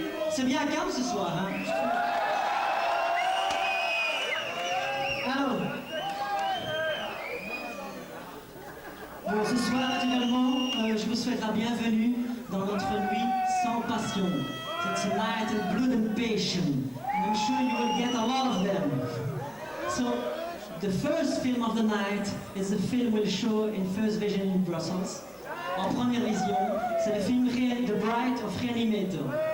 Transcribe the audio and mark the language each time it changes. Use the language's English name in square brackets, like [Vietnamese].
[French] C'est bien calme ce soir, hein? Alors, bon, ce soir, naturellement, je vous souhaite la bienvenue dans notre nuit sans passion. [English] It's a night of blood and passion, and I'm sure you will get a lot of them. So, the first film of the night is the film we'll show in first vision in Brussels. [French] En première vision, c'est le film The Bride of Reanimator.